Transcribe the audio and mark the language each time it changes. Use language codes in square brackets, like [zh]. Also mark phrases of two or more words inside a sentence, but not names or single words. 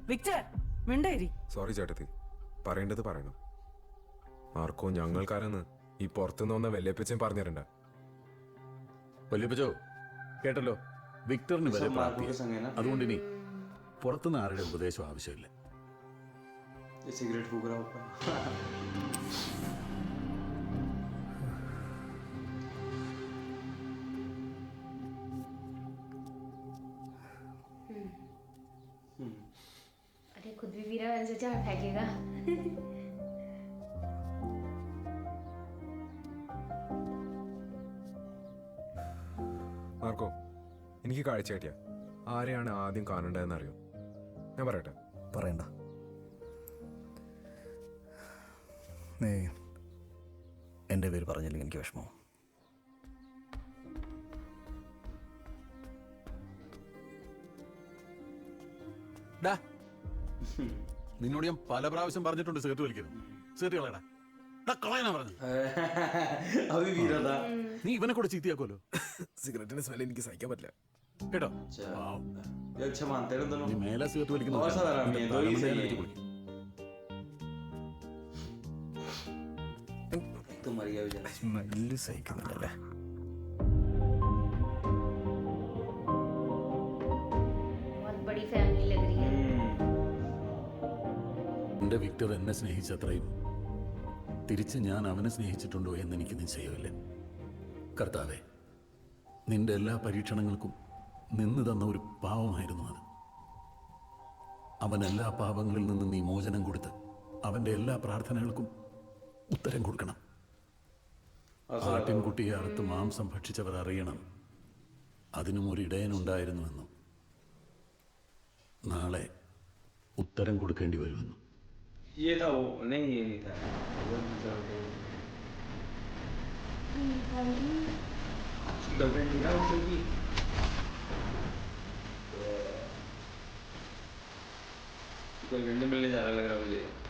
[ml] സോറി ചേട്ടത്തി, പറയേണ്ടത് പറയണം. ആർക്കോ ഞങ്ങൾക്കാരെന്ന് ഈ പുറത്തുനിന്ന് വന്ന വല്യപ്പച്ചൻ പറഞ്ഞിരണ്ട. വല്യപ്പച്ചോ കേട്ടല്ലോ, വിക്ടറിന് വരെ പ്രാപ്തി. അതുകൊണ്ട് ഇനി പുറത്തുനിന്ന് ആരുടെ ഉപദേശം ആവശ്യമില്ല. [hi] सिगरेट फूक रहा होगा। अरे खुद भी पी रहा है, सोचा फेंकेगा। [ml] ആർക്കോ എനിക്ക് കാഴ്ച കിട്ടിയ ആരെയാണ് ആദ്യം കാണേണ്ടതെന്ന് അറിയോ? ഞാൻ പറയട്ടെ? പറയണ്ട. നീ എൻ്റെ പേര് പറഞ്ഞില്ലെങ്കിൽ എനിക്ക് വിഷമം. നിന്നോട് ഞാൻ പല പ്രാവശ്യം പറഞ്ഞിട്ടുണ്ട് സിഗരറ്റ് വലിക്കുന്നു. സിഗരറ്റ് കളയടാ, കളയാനാ പറഞ്ഞു. [hi] अभी पी रहा था। [ml] നീ ഇവനെ കൂടെ ചീത്തയാക്കുമല്ലോ. സിഗരറ്റിന്റെ സ്മെൽ എനിക്ക് സഹിക്കാൻ പറ്റില്ല കേട്ടോ. [hi] ये अच्छा मानते हैं दोनों। [ml] നീ മേലെ സിഗരറ്റ് [hi] और सब आराम है, दो ही सही है। [ml] വലിക്കുന്നു. [hi] मर गया बेचारा। [ml] സ്മെല്ല് സഹിക്കുന്നുണ്ടല്ലേ. [hi] बहुत बड़ी फैमिली लग रही है। [ml] എന്റെ വിക്ടർ എന്നെ സ്നേഹിച്ചത്രയും തിരിച്ച് ഞാൻ അവനെ സ്നേഹിച്ചിട്ടുണ്ടോ എന്ന് എനിക്ക് നിശ്ചയമില്ല. കർത്താവേ, നിന്റെ എല്ലാ പരീക്ഷണങ്ങൾക്കും നിന്ന് തന്ന ഒരു പാവമായിരുന്നു അത്. അവൻ എല്ലാ പാപങ്ങളിൽ നിന്നും നീ മോചനം കൊടുത്ത് അവന്റെ എല്ലാ പ്രാർത്ഥനകൾക്കും ഉത്തരം കൊടുക്കണം. ആട്ടിൻകുട്ടിയെ അറുത്ത് മാംസം ഭക്ഷിച്ചവർ അറിയണം അതിനും ഒരു ഇടയനുണ്ടായിരുന്നുവെന്നും നാളെ ഉത്തരം കൊടുക്കേണ്ടി വരുമെന്നും. [hi] ये था वो, नहीं ये नहीं था, गर्लफ्रेंड थी ना उसकी। गर्लफ्रेंड मिलने जा रहा लग रहा मुझे।